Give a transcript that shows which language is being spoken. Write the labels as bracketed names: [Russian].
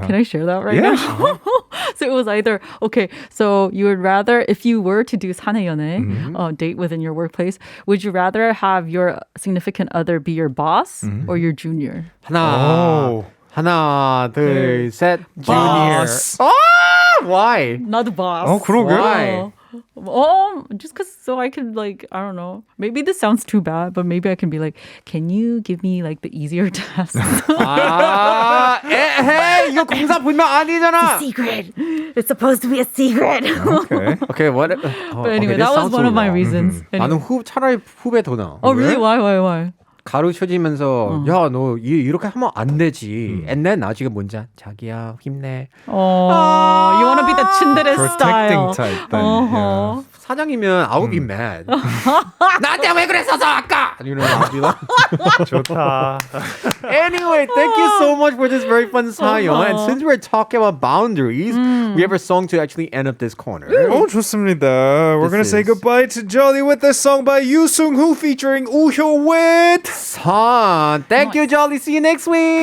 [English] Can I share that right now? So it was either, okay, so you would rather, if you were to do 사내연애, date within your workplace, would you rather have your significant other be your boss or your junior? [Korean] 하나, 둘, 셋. Junior. [English] Boss. Why? Not the boss. [Korean] 그러게. [English] Why? Just because so I could like, I don't know. Maybe this sounds too bad, but maybe I can be like, can you give me like the easier tasks? [Korean] 에헤이, 이거 공사 분명 아니잖아. [English] Secret. It's supposed to be a secret. Okay. Okay, what? But anyway, that was one of my reasons. [Korean] 나는 차라리 후배 더 나아. [English] Oh, really? Why? [Korean] 가르쳐지면서 야, 너 이렇게 하면 안 되지. [English] And then [Korean] 나중에 뭔지 자기야 힘내. [English] Oh, you want to be the tsundere Protecting style. type thing. [Korean] 사장이면 [English] I would be mad. [Korean] 나한테 왜 그랬었어 아까? [English] You know, I'll be like, Yeah. [Korean] 좋다. [English] Anyway, thank you so much for this very fun 사연. And since we're talking about boundaries, we have a song to actually end up this corner. [Korean] 좋습니다. [English] We're going to say goodbye to Jolly with this song by Yoo Sung-hoo featuring Woo Hyo-wit. Son, thank you, Jolly. See you next week.